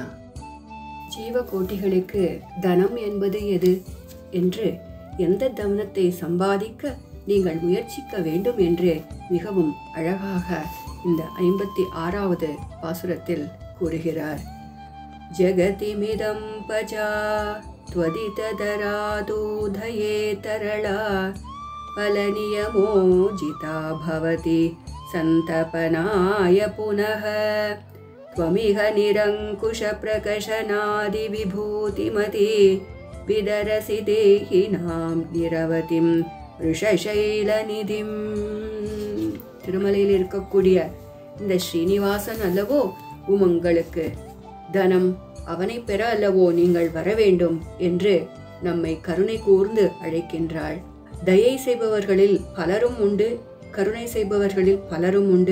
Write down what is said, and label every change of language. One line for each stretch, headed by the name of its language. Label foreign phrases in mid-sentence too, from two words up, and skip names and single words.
Tamil: ஜீவகோட்டிகளுக்கு தனம் என்பது எது என்று, எந்த தனத்தை சம்பாதிக்க நீங்கள் முயற்சிக்க வேண்டும் என்று மிகவும் அழகாக இந்த 56வது பாசுரத்தில் கூறுகிறார்.
Sanskrit: जगदिदम् भज त्वदितदरादूधये तरला फलनियमोजिता भवति सन्तपनाय पुनः त्वमिह निरङ्कुशप्रकशनादिविभूतिमती विदरसि देहिनां निरवतिं ऋषशैलनिधिम्.
Tamil: திருமலையில் இருக்கக்கூடிய இந்த ஸ்ரீனிவாசன் அல்லவோ உங்களுக்கு தனம், அவனை பெற அல்லவோ நீங்கள் வர வேண்டும் என்று நம்மை கருணை கூர்ந்து அழைக்கின்றாள். தயை செய்பவர்களில் பலரும் உண்டு, கருணை செய்பவர்களில் பலரும் உண்டு.